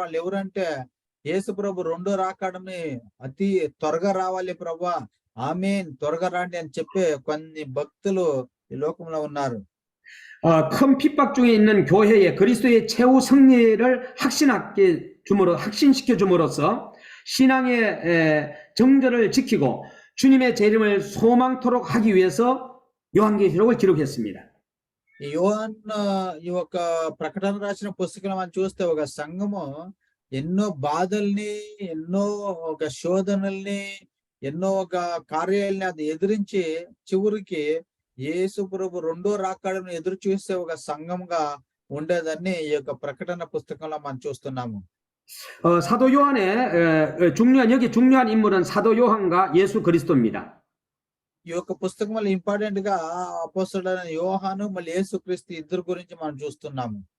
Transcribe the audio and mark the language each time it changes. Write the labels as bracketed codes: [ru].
[te] వాళ్ళు ఎవరంటే యేసు ప్రభు రెండో రాకడని అతి త్వరగా రావాలి ప్రభా, ఆమేన్ త్వరగా రండి అని చెప్పే కొన్ని భక్తులు ఈ లోకంలో ఉన్నారు. [ko] 큰 핍박 중에 있는 교회에 그리스도의 최후 승리를 확신시켜 줌으로써 신앙의 정절을 지키고 주님의 재림을 소망토록 하기 위해서 요한계시록을 기록했습니다. [te] ఈ యొక్క ప్రకటన రాసిన పుస్తకం మనం చూస్తే ఒక సంఘము ఎన్నో బాధల్ని, ఎన్నో ఒక శోధనల్ని, ఎన్నో ఒక కార్యాలని అది ఎదిరించి చివరికి యేసు ప్రభు రెండో రాకడను ఎదురు చూసే ఒక సంఘంగా ఉండేదాన్ని ఈ యొక్క ప్రకటన పుస్తకంలో మనం చూస్తున్నాము. [ko] 사도 요한의 여기 중요한 인물은 사도 요한과 예수 그리스도입니다. [te] ఈ యొక్క పుస్తకంలో ఇంపార్టెంట్ గా అపోస్తలుడైన యోహాను మళ్ళీ యేసుక్రీస్తు ఇద్దరు గురించి మనం చూస్తున్నాము.